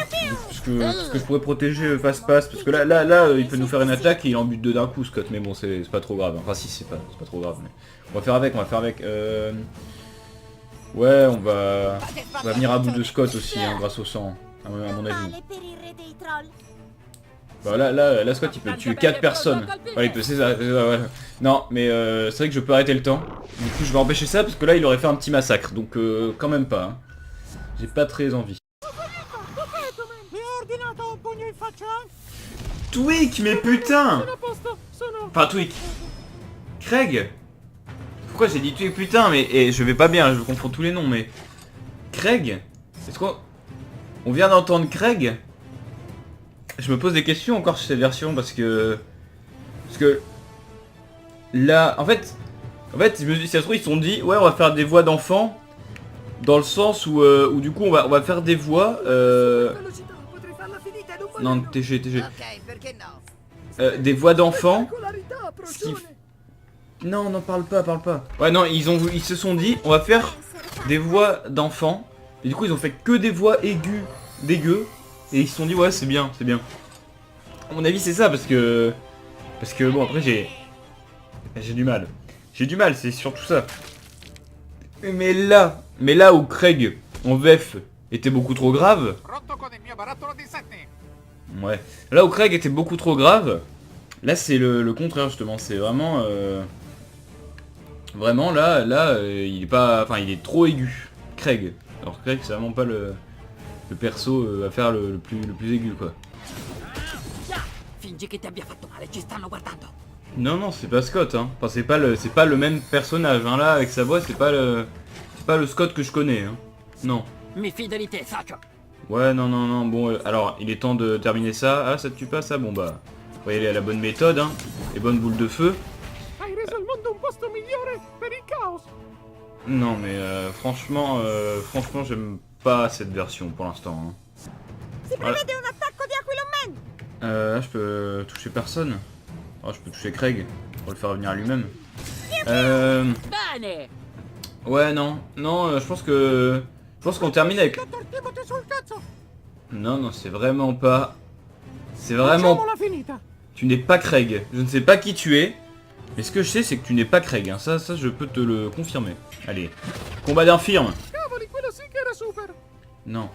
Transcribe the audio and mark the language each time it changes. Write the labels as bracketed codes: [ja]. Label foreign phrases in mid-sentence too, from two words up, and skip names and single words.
[fr] Parce que je pourrais protéger Fast Pass. Parce que là il peut nous faire une attaque et il en bute deux d'un coup Scott. Mais bon, c'est pas trop grave. Enfin si, c'est pas trop grave. Mais on va faire avec. Ouais, on va venir à bout de Scott aussi, hein, grâce au sang, à mon avis. [it] Male per il re dei troll. [fr] Bah là Scott il peut tuer 4 personnes. Ouais, il peut, c'est ça, ouais. Non, mais c'est vrai que je peux arrêter le temps. Du coup je vais empêcher ça parce que là il aurait fait un petit massacre. Donc quand même pas. Hein. J'ai pas très envie. [it] Mi ha ordinato un pugno in faccia. [fr] Twig, mais putain! [it] Sono a posto. Sono... [fr] Enfin Twig. Craig. pourquoi j'ai dit tuer putain, mais et je vais pas bien, je confonds tous les noms, mais Craig, est-ce qu'on vient d'entendre Craig? Je me pose des questions encore sur cette version parce que là, en fait, je me dis, si ça se trouve ils se sont dit, ouais, on va faire des voix d'enfants, dans le sens où du coup on va faire des voix. [it] Velocità, potrei farla finita in un Non, modello. TG. Ok, perché no? [fr] Des voix d'enfants. [it] Spettacolarità, [fr] Ce qui... [it] procione. [fr] Non, parle pas. Ouais, non, ils se sont dit, on va faire des voix d'enfants. Et du coup, ils ont fait que des voix aiguës, dégueu. Et ils se sont dit, ouais, c'est bien. À mon avis, c'est ça, parce que bon, après, j'ai du mal. C'est surtout ça. Mais là où Craig, en VF, était beaucoup trop grave. [it] Pronto con il mio barattolo di 7. [fr] Ouais. Là où Craig était beaucoup trop grave, là c'est le contraire justement. C'est vraiment, vraiment là, il est pas, enfin il est trop aigu. Craig. Alors Craig c'est vraiment pas le perso à faire le plus aigu quoi. [it] Fingi che ti abbia fatto male, ci stanno guardando. [fr] Non c'est pas Scott hein. Enfin c'est pas le même personnage hein. Là avec sa voix c'est pas le Scott que je connais hein. Non. [it] Mi fido di te, socio. [fr] Ouais non bon alors il est temps de terminer ça. Ah ça te tue pas ça bon bah faut y aller à la bonne méthode hein. Les bonnes boules de feu. [it] Hai reso il mondo un posto migliore per il caos. [fr] Non mais franchement j'aime pas cette version pour l'instant hein. [it] Si prevede un attacco di Aquilon Man. [fr] Là je peux toucher personne. Oh je peux toucher Craig pour le faire revenir à lui-même. [it] Bene. [fr] Ouais non je pense qu'on termine avec. [it] Dottor Timothy sul cazzo. [fr] Non c'est vraiment pas. C'est vraiment. [it] Facciamola finita. [fr] Tu n'es pas Craig. Je ne sais pas qui tu es. Mais ce que je sais c'est que tu n'es pas Craig hein. Ça je peux te le confirmer. Allez. Combat d'infirme. [it] Cavoli, quello sì che era super. [fr] Non.